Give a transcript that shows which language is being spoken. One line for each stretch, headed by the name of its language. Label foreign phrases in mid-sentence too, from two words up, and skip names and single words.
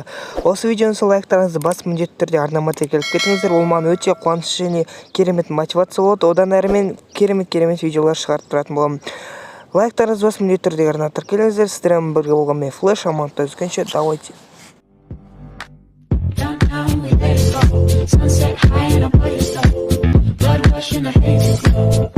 Kazakh: Осы видеоны сол лайктарыңызды басып міндетті түрде арнаматқа келіп кетіңіздер. Ол маған өте қуаныш және керемет мотивация болады. Одан әрі мен керемет видеолар шығарып тұратын боламын. Лайктарыңызды басып міндетті түрде арнаматқа тіркеліңіздер. Сіздермен бірге болған мен Флэш, Алматыда үзгенше, давайте.
English: Sunset high and I'm blood rushing the haze is low.